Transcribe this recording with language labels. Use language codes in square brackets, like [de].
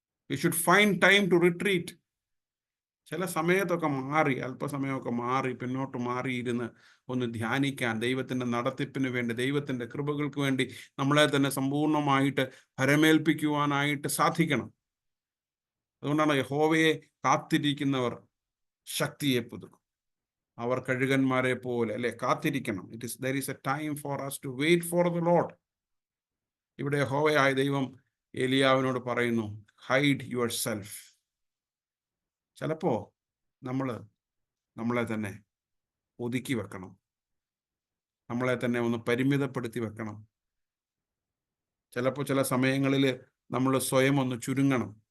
[en] We should find time to retreat. [ml] ചില സമയത്തൊക്കെ അല്പസമയമൊക്കെ മാറി പിന്നോട്ട് മാറിയിരുന്ന് ഒന്ന് ധ്യാനിക്കാൻ, ദൈവത്തിൻ്റെ നടത്തിപ്പിന് വേണ്ടി, ദൈവത്തിൻ്റെ കൃപകൾക്ക് വേണ്ടി നമ്മളെ തന്നെ സമ്പൂർണ്ണമായിട്ട് ഭരമേൽപ്പിക്കുവാനായിട്ട് സാധിക്കണം. അതുകൊണ്ടാണ് യഹോവയെ കാത്തിരിക്കുന്നവർ ശക്തിയെ പുതുക്കും. അവർ കഴുകന്മാരെ പോലെ, അല്ലെ, കാത്തിരിക്കണം. [en] there is a time for us to wait for the Lord. [ml] ഇവിടെ യഹോവയായ ദൈവം ഏലിയാവിനോട് പറയുന്നു, [en] Hide yourself. [ml] ചിലപ്പോ നമ്മളെ തന്നെ ഒതുക്കി വെക്കണം. നമ്മളെ തന്നെ ഒന്ന് പരിമിതപ്പെടുത്തി വെക്കണം. ചിലപ്പോൾ ചില സമയങ്ങളിൽ നമ്മൾ സ്വയം ഒന്ന് ചുരുങ്ങണം.